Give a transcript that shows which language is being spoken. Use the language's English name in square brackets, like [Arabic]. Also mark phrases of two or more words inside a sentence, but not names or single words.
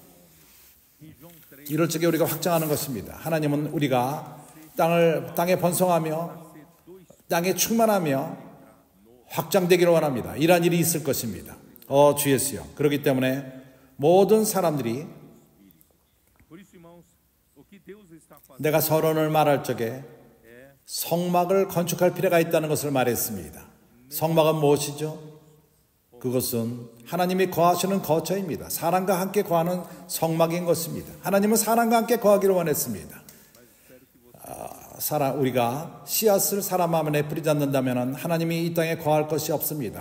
[Korean] 이럴 적에 우리가 확장하는 것입니다. 하나님은 우리가 땅에 번성하며 땅에 충만하며 확장되기를 원합니다. 이러한 일이 있을 것입니다. 주 예수여. 그렇기 때문에 모든 사람들이 [Portuguese] Por isso, irmãos, o que Deus está fazendo [Korean] 내가 서론을 말할 적에 성막을 건축할 필요가 있다는 것을 말했습니다. 성막은 무엇이죠? 그것은 하나님이 거하시는 거처입니다. 사람과 함께 거하는 성막인 것입니다. 하나님은 사람과 함께 거하기를 원했습니다. 우리가 씨앗을 사람 마음 안에 뿌리지 않는다면 하나님이 이 땅에 거할 것이 없습니다.